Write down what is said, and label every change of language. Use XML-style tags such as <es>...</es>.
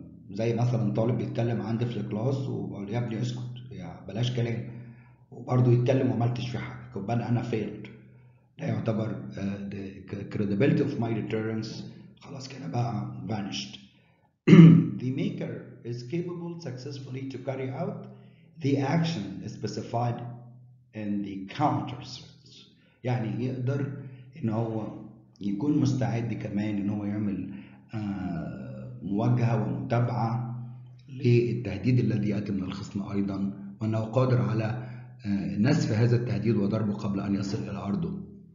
<ar>زي مثلا طالب بيتكلم عندي في الكلاس ويقول يا ابني اسكت، يا بلاش كلام، وبرضه يتكلم وما عملتش في حاجه، يبقى انا failed. ده يعتبر</ar> <en>the credibility of my deterrence</en> <ar>خلاص كده بقى vanished.</ar> <en>The maker is capable successfully to carry out the action specified in the counter search.</en> <ar>يعني يقدر ان هو يكون مستعد كمان ان هو يعمل مواجهة ومتابعة للتهديد الذي يأتي من الخصم أيضا، وأنه قادر على نسف هذا التهديد وضربه قبل أن يصل إلى أرضه.</ar>